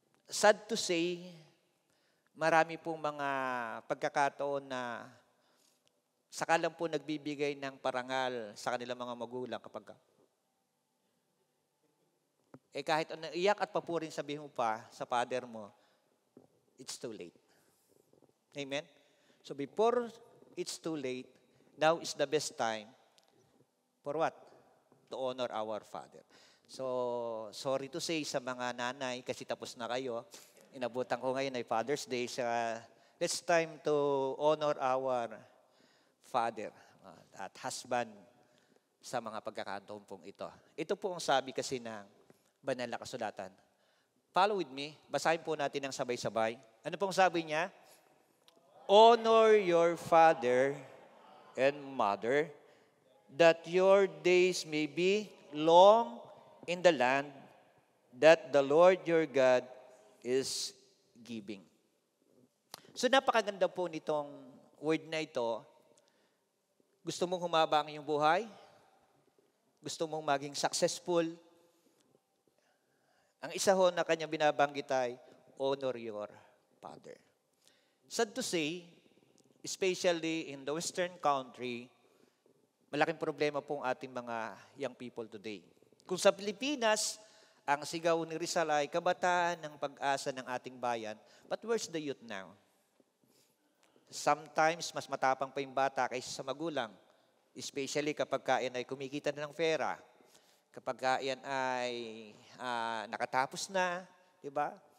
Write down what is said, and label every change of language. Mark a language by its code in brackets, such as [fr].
[en] Sad to say, [tl] marami pong mga pagkakataon na saka lang po nagbibigay ng parangal sa kanilang mga magulang kapag kahit iyak at papurin sabihin mo pa sa father mo, [en] it's too late. Amen? So before it's too late, now is the best time for what? To honor our father. [tl] So, [en] sorry to say [tl] sa mga nanay, kasi tapos na kayo, inabutan ko ngayon ay Father's Day. [en] It's time to honor our father at husband [tl] sa mga pagkakataon pong ito. Ito po ang sabi kasi ng banal na kasulatan. [en] Follow with me. [tl] Basahin po natin ng sabay-sabay. Ano pong sabi niya? [en] Honor your father and mother, that your days may be long in the land that the Lord your God is giving. [tl] So napakaganda po nitong word na ito. Gusto mong humaba ang iyong buhay? Gusto mong maging successful? Ang isa ho na kanyang binabanggit ay, [en] honor your father. Sad to say, especially in the Western country, [tl] malaking problema pong ating mga young people today. Kung sa Pilipinas, ang sigaw ni Rizal ay kabataan ng pag-asa ng ating bayan, [en] but where's the youth now? [tl] Sometimes, mas matapang pa yung bata kaysa sa magulang, especially kapag kain ay kumikita na ng pera, kapag yan ay nakatapos na, di ba?